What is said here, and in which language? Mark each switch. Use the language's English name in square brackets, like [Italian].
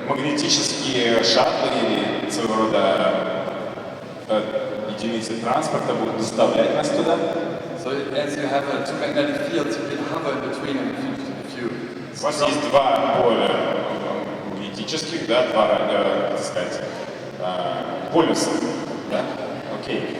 [Russian] Магнетические шаттлы или своего рода единицы транспорта будут доставлять нас туда. [English] so as you have two magnetic fields, you can hover in between them if you [Russian] У вас есть два поля магнетических, да, два, так сказать, полюса, да? Окей.